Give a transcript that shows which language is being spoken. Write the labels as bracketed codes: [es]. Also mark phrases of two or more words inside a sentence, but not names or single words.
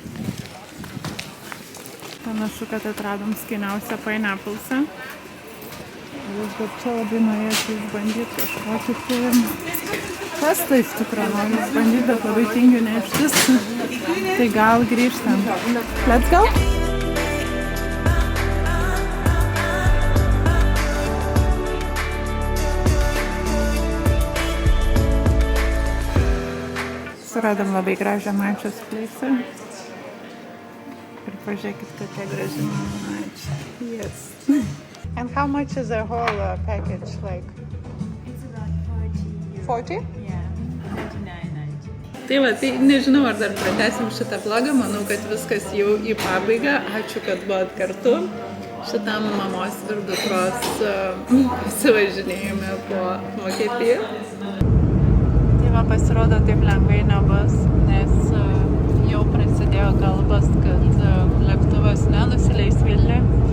[lt] Panašu, kad atradom skaniausią pineapplesą. Aš dar čia labai norėčiau išbandyti kažkokį tai... Pastą iš tikrųjų noriu išbandyti, bet labai tingiu neštis. Tai gal grįžtam. [en] Let's go! [lt] Suradom labai gražią mačios plaisą. Ir pažiūrėkit, kokia graži mačia. [en] Yes. And how much is the whole package like? It's about 40 40? euros. Yeah, 39.90. [lt] Tai va, tai nežinau, ar dar pratęsim šitą vlogą, manau, kad viskas jau į pabaigą. Ačiū, kad buvot kartu šitam mamos ir dukros pasivažinėjime po Vokietiją. Tai va, pasirodo, taip lengvai nebus, nes jau prasidėjo kalbas, kad lėktuvas nenusileis Vilniuje.